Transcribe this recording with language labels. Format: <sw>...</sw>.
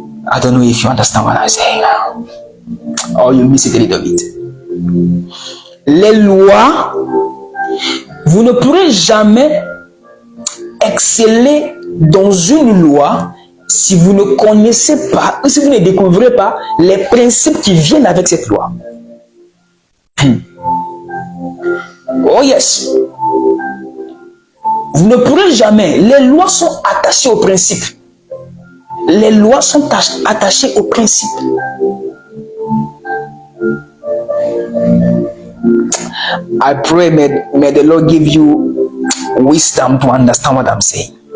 <en>I don't know if you understand what I'm saying now. Or you miss it a little bit.</en> <fr>les lois, vous ne pourrez jamais exceller dans une loi si vous ne connaissez pas, ou si vous ne découvrez pas les principes qui viennent avec cette loi.</fr> <en>Oh yes.</en> <fr>Vous ne pourrez jamais. Les lois sont attachées aux principes. Les lois sont attachées aux principes.</fr> <en>I pray may the Lord give you wisdom to understand what I'm saying.</en>